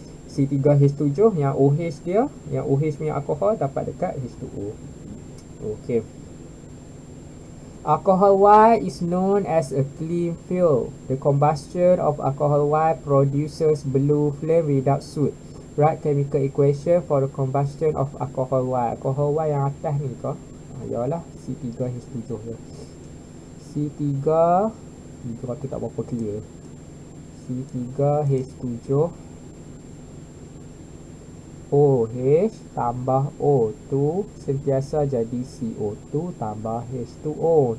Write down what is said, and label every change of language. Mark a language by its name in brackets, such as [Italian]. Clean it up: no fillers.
[Malay] C3H7 yang OH dia, yang OH punya alkohol dapat dekat H2O. Okey. [English] Alcohol Y is known as a clean fuel. The combustion of alcohol Y produces blue flame without soot. Write chemical equation for the combustion of alcohol Y. [Malay] Alcohol Y yang atas ni ke? Yalah, C3H7 je. C3 tu tak berapa clear. C3H7 OH tambah O2 sentiasa jadi CO2 tambah H2O.